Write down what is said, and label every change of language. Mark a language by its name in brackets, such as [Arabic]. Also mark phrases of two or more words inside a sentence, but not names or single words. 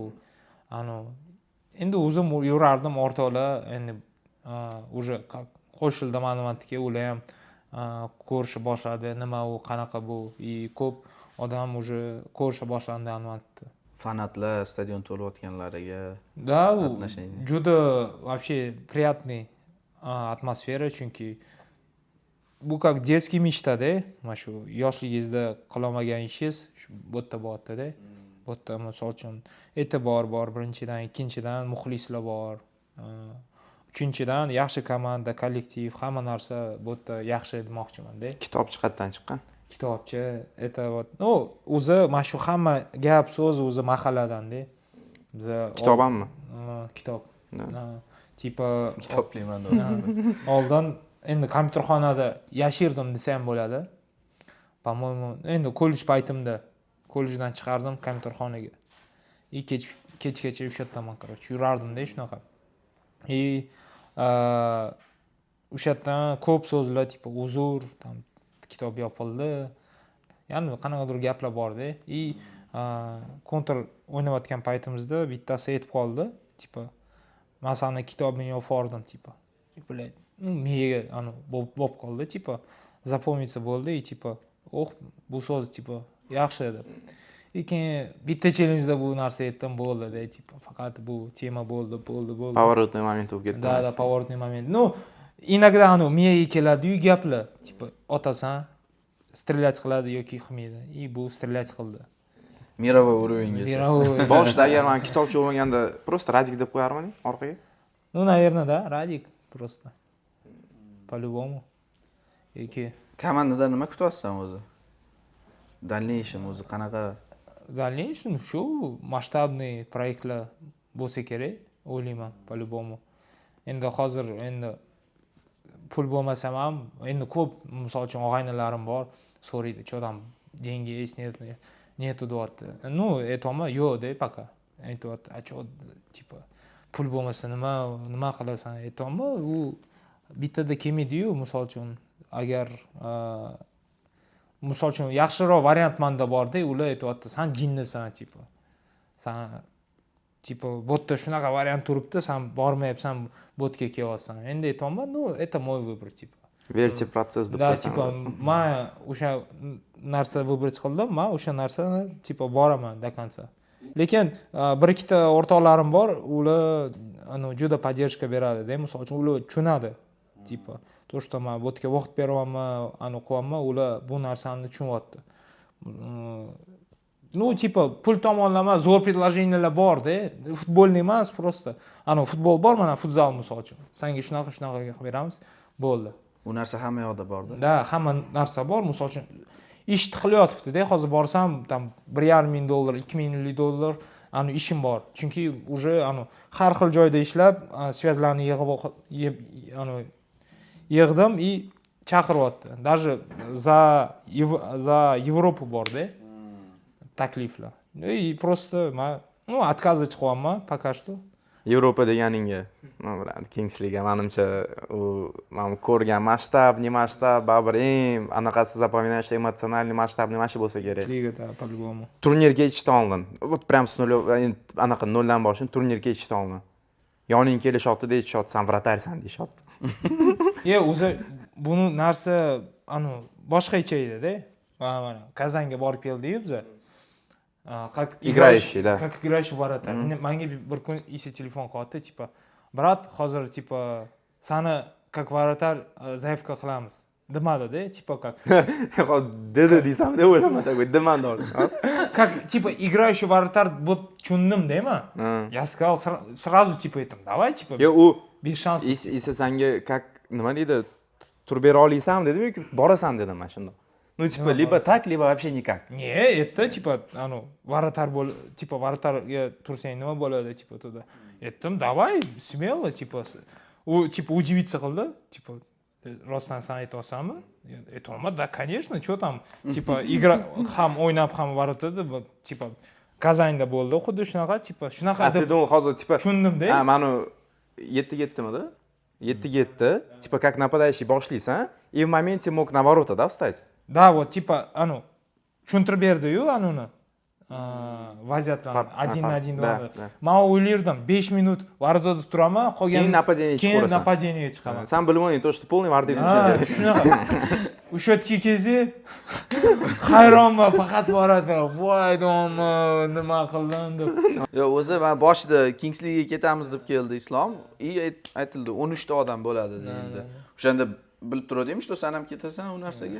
[Uzbek] Endi o'zim yurardim o'rtoqlar, endi уже qo'shildim Anvantga, ular ham ko'rishni boshladi, nima u, qanaqa bu. И ko'p odam уже ko'risha boshlandi albatta. Fanatlar stadion to'layotganlariga Да, u [Russian] отношение. [Uzbek] juda [Russian] вообще приятный [Uzbek] atmosfera, chunki bu [Russian] как детский [Uzbek] mечta-da, mana shu yoshligingizda qilolmagan ishingiz shu bu yerda bo'lyapti-da. Bu yerda misol uchun e'tibor bor, birinchidan, ikkinchidan muxlislar bor. Uchinchidan yaxshi komanda, kollektiv, hamma narsa bu yerda yaxshi demoqchiman-da. Kitobchi qayerdan chiqqan? Kitobchi, [Russian] это вот, ну, [Uzbek] o'zi mana shu hamma gap so'z o'zi mahalladan-da. Biza Kitob hammi? Kitob. Tipa Kitoblayman. oldin endi kompyuterxonada yashirdim desa ham bo'ladi. [Russian] По-моему, [Uzbek] endi kollej paytimda kollejdan chiqardim kompyuterxonaga. Kechgacha o'sha yerdaman, короче, yurardim-da shunaqa. O'sha yerdan ko'p so'zlar, tipa uzr, tam kitob yopildi. Ya'ni qanaqadir gaplar bor-da. Kontr o'ynayotgan paytimizda bittasi aytib qoldi, tipa men sani kitobingni yopardim, tipa. Блядь, miyaga bo'lib qoldi, tipa запомниться bo'ldi, tipa bu so'z tipa yaxshi deb. Keyin bitta challenge-da bu narsa aytdim, bo'ldi-da, tipa faqat bu tema bo'ldi. [Russian] Поворотный момент [Uzbek] bo'lib ketdi. [Russian] Да, поворотный момент. Ну, иногда [Uzbek] miyaga keladi-yu gaplar, tipa otasan strelять qiladi yoki qilmaydi. Bu strelять qildi. [Russian] Мировой уровеньgacha. [Uzbek] Boshida agar men kitobchi bo'lmaganda просто Radik deb qo'yardim orqaga. [Russian] Ну, наверное, да, Radik просто. По-любому. [Uzbek] Komandada nima kutyapsan o'zi? Дальнейшем o'zi qanaqa? Дальнейшем shu masshtabniy proyektlar bo'lsa kerak, o'ylayman, по-любому. Endi hozir pul bo'lmasam ham, endi ko'p, misol uchun og'aynilarim bor, so'raydi, [Russian] "Что там, деньги есть, нету", deyapti. Ну, [Uzbek] aytaman, "Yo'q" пока. Aytyapti, [Russian] "А что, типа, [Uzbek] pul bo'lmasa nima qilasan?" Aytaman, u bittada kelmaydi-yu, misol uchun agar misol uchun yaxshiroq variant menda bor-da, ular aytyapti, "Sen jinnisan", tipa. Sen tipa botda shunaqa variant turibdi, sen bormayapsan, botga kelyapsan. Endi aytaman, [Russian] "Ну, это мой выбор", [Uzbek] tipa. Verti protsess deb [Russian] Да, [Uzbek] qo'ysan. tipa, men o'sha narsa выбрать qildim, men o'sha narsani tipa boraman [Russian] до конца. [Uzbek] Lekin bir ikkita o'rtoqlarim bor, ular juda поддержка beradi-da, misol uchun ular tushunadi. Tipa, to, что men botga vaqt beryapman, qilyapman, ular bu narsani tushunyapti. Ну, tipa, pul tomonlama zo'r предложениялар bor-da, futbolni emas, просто. Futbol bor, mana futzal misol uchun. Senga shunaqa qilib beramiz, bo'ldi. U narsa hamma yoqda bor-da. Da, hamma narsa bor, misol uchun ish tiqilyotibdi-da, hozir borsam, tam $1,500, $2,000 ishim bor. Chunki уже har xil joyda ishlab, связlarni yig'dim и chaqiryapti. [Russian] Даже за Европу bor-da. [Uzbek] Takliflar. [Russian] И просто men, отказывать qilyapman пока что. [Uzbek] Yevropa deganingga, Kingsliga menimcha u men ko'rgan masshtabni masshtab, baribir eng anaqasi запоминающий, эмоциональный masshtabni mana shu bo'lsa kerak. Ligada по-любому. Turnirga yetishdi oldin. [Russian] Вот прям с нуля, [Uzbek] anaqa noldan boshlab turnirga yetishdi oldin. Yoning kelishyapti, deyishyapti, "Sen vratarsan" deyishyapti. O'zi buni narsa boshqacha edi-da. Mana Kazanga borib keldik biza. [Russian] Как играющий, да. Как играющий вратарь. [Uzbek] Menga bir kun isi telefon qildi, tipa, "Brat, hozir tipa sani [Russian] как вратарь заявка [Uzbek] qilamiz." Demadi-da, tipa как. Dedi desam deb o'ylamadim, [Russian] такой demandor. Как типа играющий вратарь [Uzbek] bo'lib tushundim-da men. [Russian] Я сказал сразу типа aytdim, "Давай, типа, [Uzbek] Yo, u [Russian] без шансов." [Uzbek] Isi senga как nima deydi? Turib bera olaysanmi dedim yoki borasan dedim mana shunda. [Russian] Ну, типа, либо так, либо вообще никак. Не, это типа, вратарь типа, [Uzbek] вратарьga tursang nima bo'ladi, [Russian] типа, туда. Aytdim, "Давай, смело", типа, типа удивиться qildi, типа, [Uzbek] "Rostdan sen aytyapsanmi?" Aytaman, [Russian] "Да, конечно, что там?" Типа, игра [Uzbek] ham o'ynab ham varatada, [Russian] типа, [Uzbek] Kazanda bo'ldi, xuddi shunaqa, [Russian] типа, [Uzbek] shunaqa deb. Hozir типа tushundim-da. Mani 7-7-midi? [Russian] 7-7, типа, как нападающий boshlaysan, и в моменте мог на ворота, да, встать? Да, вот, типа, [Uzbek] tushuntirib berdi-yu, vaziyatlarni [Russian] один на один Да, [Uzbek] bo'ldi. [Russian] да. [Uzbek] Men o'ylardim 5 minut vardoda turaman, qolgan Keyin napadeniyaga chiqib keyin qorasan. napadeniyaga chiqaman. Sen bilmaysan, [Russian] то, что полный вардиy [Uzbek] Ha, shunaqa. O'sha yerga kelsa, hayronman, faqat boradi. Voy domla, nima qildim deb. Yo'q, o'zi men boshida Kingsliga ketamiz deb keldi Islom. Aytildi 13 ta odam bo'ladi deyildi. O'shanda bilib turdim, что sen ham ketasan u narsaga.